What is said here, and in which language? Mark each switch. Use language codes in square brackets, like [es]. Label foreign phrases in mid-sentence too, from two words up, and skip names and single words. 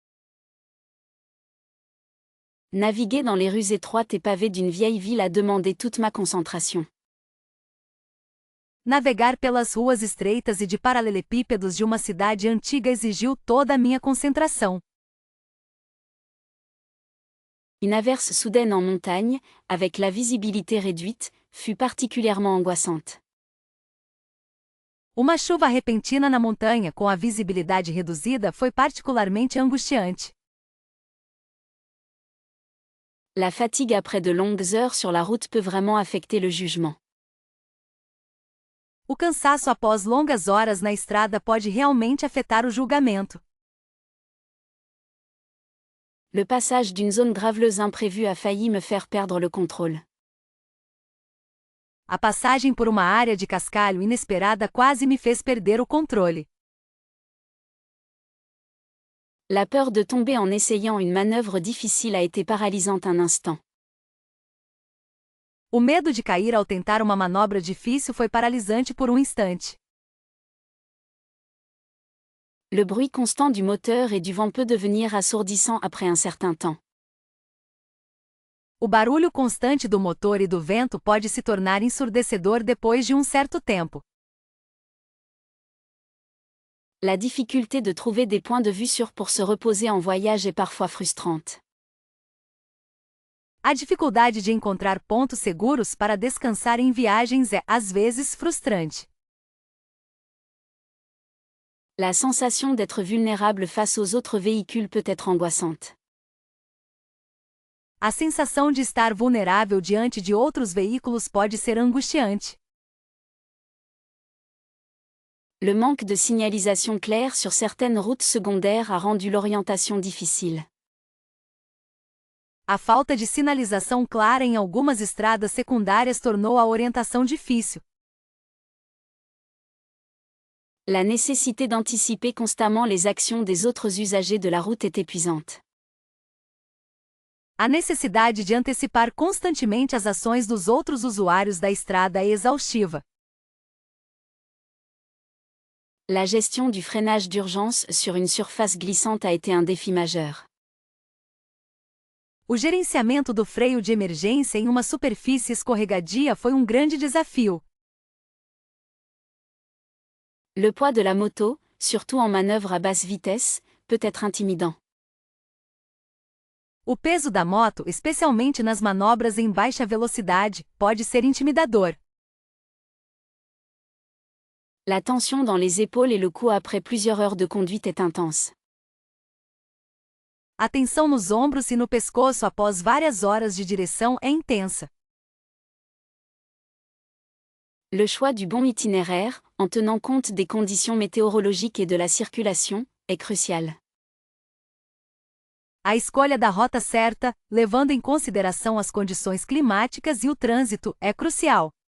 [fr] Naviguer dans les rues étroites et pavées d'une vieille ville a demandé toute ma concentration. [pt] Navegar pelas ruas estreitas e de paralelepípedos de uma cidade antiga exigiu toda a minha concentração. [fr] Une averse soudaine en montagne, avec la visibilité réduite, fut particulièrement angoissante. [pt] Uma chuva repentina na montanha com a visibilidade reduzida foi particularmente angustiante. [fr] La fatigue après de longues heures sur la route peut vraiment affecter le jugement. [pt] O cansaço após longas horas na estrada pode realmente afetar o julgamento. [fr] Le passage d'une zone graveleuse imprévue a failli me faire perdre le contrôle. [pt] A passagem por uma área de cascalho inesperada quase me fez perder o controle. [fr] La peur de tomber en essayant une manœuvre difficile a été paralysante un instant. [pt] O medo de cair ao tentar uma manobra difícil foi paralisante por um instante. [fr] Le bruit constant du moteur et du vent peut devenir assourdissant après un certain temps. [pt] O barulho constante do motor e do vento pode se tornar ensurdecedor depois de um certo tempo. [fr] La difficulté de trouver des points de vue sûrs pour se reposer en voyage est parfois frustrante. [pt] A dificuldade de encontrar pontos seguros para descansar em viagens é, às vezes, frustrante. [fr] La sensation d'être vulnérable face aux autres véhicules peut être angoissante. [pt] A sensação de estar vulnerável diante de outros veículos pode ser angustiante. [fr] Le manque de signalisation claire sur certaines routes secondaires a rendu l'orientation difficile. [pt] A falta de sinalização clara em algumas estradas secundárias tornou a orientação difícil. [fr] La nécessité d'anticiper constamment les actions des autres usagers de la route est épuisante. [pt] A necessidade de antecipar constantemente as ações dos outros usuários da estrada é exaustiva. [fr] La gestion du freinage d'urgence sur une surface glissante a été un défi majeur. [pt] O gerenciamento do freio de emergência em uma superfície escorregadia foi um grande desafio. [fr] Le poids de la moto, surtout en manœuvre à basse vitesse, peut être intimidant. [pt] O peso da moto, especialmente nas manobras em baixa velocidade, pode ser intimidador. [fr] La tension dans les épaules et le cou après plusieurs heures de conduite est intense. [pt] A tensão nos ombros e no pescoço após várias horas de direção é intensa. [fr] Le choix du bon itinéraire, en tenant compte des conditions météorologiques et de la circulation, est crucial. [pt] A escolha da rota certa, levando em consideração as condições climáticas e o trânsito, é crucial.